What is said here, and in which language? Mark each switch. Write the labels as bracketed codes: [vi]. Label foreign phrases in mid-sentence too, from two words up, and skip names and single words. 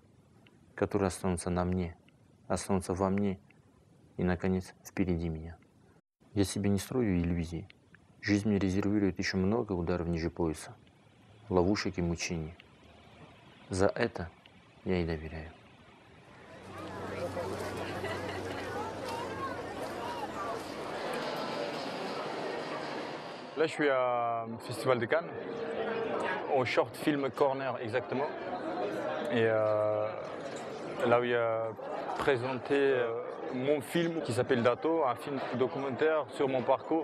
[ru] Которые останутся на мне, останутся во мне и, наконец, впереди меня. Я себе не строю иллюзий. Жизнь мне резервирует еще много ударов ниже пояса, ловушек и мучений. За это я и доверяю. [fr] Là, je suis à Festival de Cannes, au [en] short film [fr] Corner exactement. Et là où il a présenté mon film qui s'appelle Dato, un film documentaire sur mon parcours.